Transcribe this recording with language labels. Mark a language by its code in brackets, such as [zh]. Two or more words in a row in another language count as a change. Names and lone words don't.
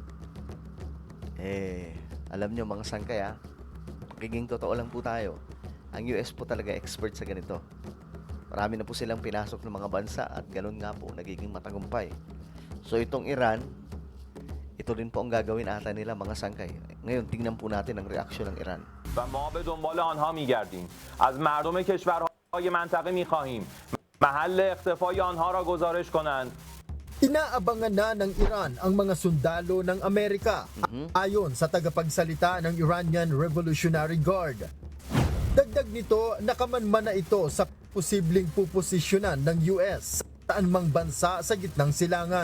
[tl] Alam nyo mga sangkay, magiging totoo lang po tayo, ang US po talaga expert sa ganito. Marami na po silang pinasok ng mga bansa at ganun nga po nagiging matagumpay. So itong Iran, ito rin po ang gagawin ata nila mga sangkay. Ngayon, tingnan po natin ang reaksyon ng Iran. [fa] و ما به دنبال آنها می‌گردیم. از مردم کشورهای منطقه می‌خواهیم محل اختفای آنها را گزارش کنند. [tl] Inaabangan na ng Iran ang mga sundalo ng Amerika ayon sa tagapagsalita ng Iranian Revolutionary Guard. Dagdag nito, nakamanman na ito sa posibleng puposisyonan ng US sa anumang bansa sa gitnang silangan.